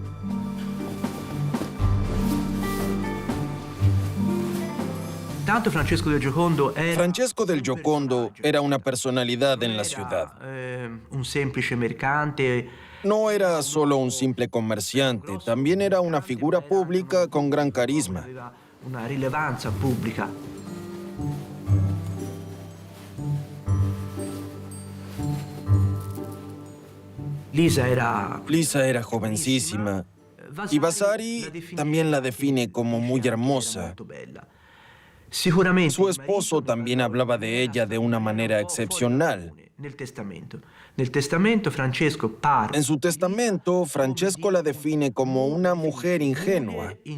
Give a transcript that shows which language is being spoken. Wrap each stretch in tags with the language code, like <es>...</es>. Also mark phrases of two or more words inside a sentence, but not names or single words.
<es>Francesco del Giocondo era una personalidad en la ciudad.</es> <it>Un semplice mercante.</it> <es>No era solo un simple comerciante, también era una figura pública con gran carisma.</es> <it>Aveva una rilevanza pubblica.</it> <es>Lisa era jovencísima y Vasari también la define como muy hermosa. Su esposo también hablaba de ella de una manera excepcional. En su testamento, Francesco la define como una mujer ingenua.</es>